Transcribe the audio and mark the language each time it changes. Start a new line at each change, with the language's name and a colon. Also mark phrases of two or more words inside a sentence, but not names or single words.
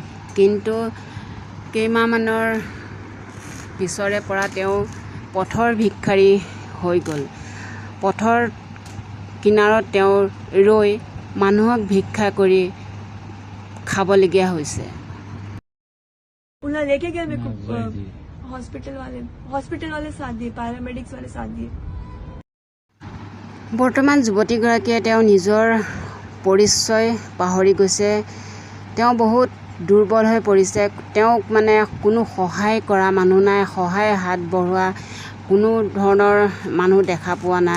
Assamese: কিন্তু কেইমাহমানৰ পিছৰে পৰা তেওঁ পথৰ ভিক্ষাৰী হৈ গ'ল। পথৰ কিনাৰত তেওঁ ৰৈ মানুহক ভিক্ষা কৰি খাবলগীয়া হৈছে।
Hindi: लेके गए मेरे को हॉस्पिटल वाले साथ दिए, पैरामेडिक्स वाले साथ दिए।
Assamese: বৰ্তমান যুৱতীগৰাকীয়ে তেওঁ নিজৰ পৰিচয় পাহৰি গৈছে। তেওঁ বহুত দুৰ্বল হৈ পৰিছে। তেওঁক মানে কোনো সহায় কৰা মানুহ নাই, সহায় হাত বঢ়োৱা কোনো ধৰণৰ মানুহ দেখা পোৱা নাই।